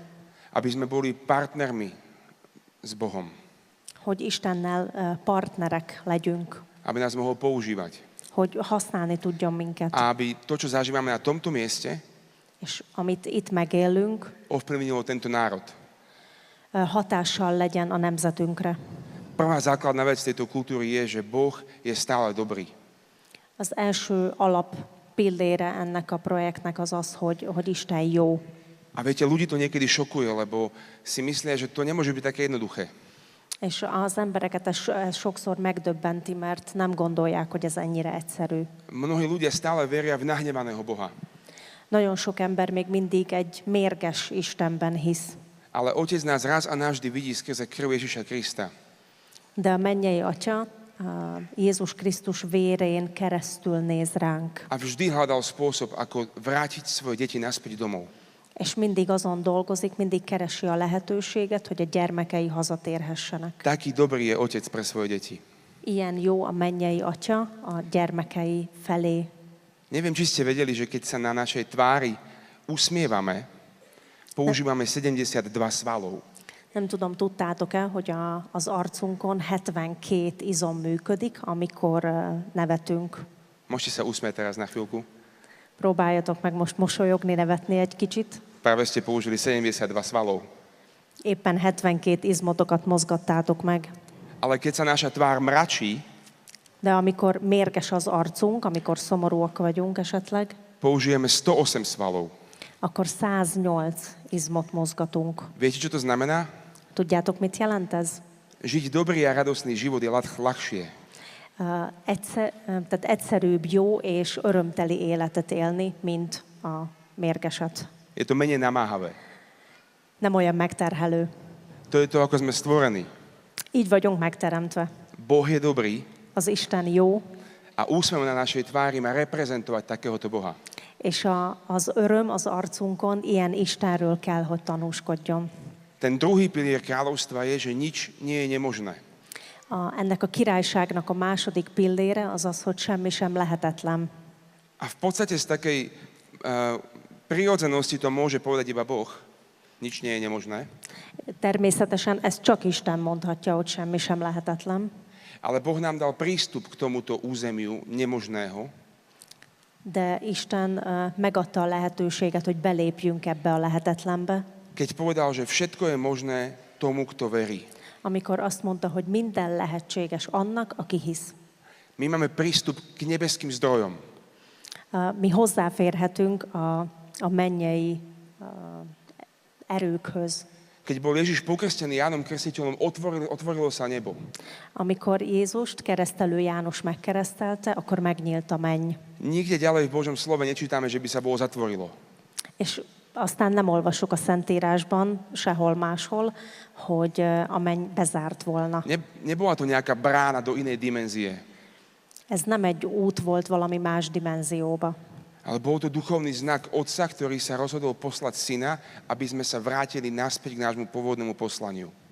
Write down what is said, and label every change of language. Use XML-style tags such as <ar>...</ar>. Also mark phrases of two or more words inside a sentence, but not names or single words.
<sk>Aby sme boli partnermi s Bohom.</sk> <hu>Hogy Istennel partnerek legyünk.</hu> <sk>Aby nás mohol používať.</sk> <hu>Hogy használni tudjon minket.</hu> <sk>A aby to, čo zažívame na tomto mieste,</sk> <hu>És amit itt megélünk,</hu> <sk>ovplyvnilo tento národ.</sk> <hu>hatással legyen a nemzetünkre.</hu> <sk>Prvá základná vec tejto kultúry je, že Boh je stále dobrý.</sk> <hu>Az első alap pillére ennek a projektnek az az, hogy Isten jó.</hu> <sk>A viete, ľudí to niekedy šokuje, lebo si myslia, že to nemôže byť také jednoduché.</sk> <hu>És az embereket ez sokszor megdöbbenti, mert nem gondolják, hogy ez ennyire egyszerű.</hu> <sk>Mnohí ľudia stále veria v nahnevaného Boha.</sk> <hu>Nagyon sok ember még mindig egy mérges Istenben hisz.</hu> <sk>Ale Otec nás raz a navždy vidí skrze krv Ježiša Krista.</sk> <hu>De a mennyei Atya Jézus Krisztus vérén keresztül néz ránk.</hu> <sk>A vždy hľadal spôsob, ako vrátiť svoje deti naspäť domov.</sk> <hu>És mindig azon dolgozik, mindig keresi a lehetőséget, hogy a gyermekei hazatérhessenek.</hu> <sk>Taký dobrý je Otec pre svoje deti.</sk> <hu>Ilyen jó a mennyei Atya a gyermekei felé.</hu> <sk>Neviem, či ste vedeli, že keď sa na našej tvári usmievame, používame 72 svalov.</sk> <hu>Nem tudom, tudtátok-e, hogy az arcunkon 72 izom működik, amikor nevetünk.</hu> <sk>Môžete sa usmieť teraz na chvíľku.</sk> <hu>Próbáljatok meg most mosolyogni, nevetni egy kicsit.</hu> <sk>Práve ste použili 72 svalov.</sk> <hu>Éppen 72 izmotokat mozgattátok meg.</hu> <sk>Ale keď sa naša tvár mračí,</sk> <hu>De amikor mérges az arcunk, amikor szomorúak vagyunk esetleg,</hu> <sk>použijeme 108 svalov.</sk> <hu>akkor 108 izmot mozgatunk.</hu> <sk>Viete, čo to znamená?</sk> <hu>Tudjátok, mit jelent ez?</hu> <sk>Žiť dobrý a radostný život je ľahšie.</sk> <hu>Tehát egyszerűbb, jó és örömteli életet élni, mint a mérgeset.</hu> <sk>Je to menej namáhavé.</sk> <hu>Nem olyan megterhelő.</hu> <sk>To je to, ako sme stvorení.</sk> <hu>Így vagyunk megteremtve.</hu> <sk>Boh je dobrý</sk> <hu>Az Isten jó,</hu> <sk>a úsmev na našej tvári má reprezentovať takéhoto Boha.</sk> <hu>és az öröm az arcunkon ilyen Istenről kell, hogy tanúskodjon.</hu> <sk>Ten druhý pilier kráľovstva je, že nič nie je nemožné.</sk> <hu>Ennek a királyságnak a második pillére az az, hogy semmi sem lehetetlen.</hu> <sk>A v podstate z takej prirodzenosti to môže povedať iba Boh. Nič nie je nemožné.</sk> <hu>Természetesen ezt csak Isten mondhatja, hogy semmi sem lehetetlen.</hu> <sk>Ale Boh nám dal prístup k tomuto územiu nemožného.</sk> <hu>De Isten megadta a lehetőséget, hogy belépjünk ebbe a lehetetlenbe.</hu> <sk>Keď povedal, že všetko je možné tomu, kto verí.</sk> <hu>Amikor azt mondta, hogy minden lehetséges annak, aki hisz.</hu> <sk>My máme prístup k nebeským zdrojom.</sk> <hu>Mi hozzáférhetünk a mennyei erőkhöz.</hu> <sk>Keď bol Ježiš pokrstený Jánom Krstiteľom, otvorilo sa nebo.</sk> <hu>Amikor Jézust keresztelő János megkeresztelte, akkor megnyílt a menny.</hu> <sk>Nikde ďalej v Božom slove nečítame, že by sa Boh zatvorilo.</sk> <hu>És aztán nem olvasok a Szentírásban, sehol máshol, hogy a menny bezárt volna.</hu> <sk>Nebola to nejaká brána do inej dimenzie.</sk> <hu>Ez nem egy út volt valami más dimenzióba.</hu> <sk>Ale bol to duchovný znak Otca, ktorý sa rozhodol poslať Syna, aby sme sa vrátili naspäť k nášmu pôvodnému poslaniu.</sk>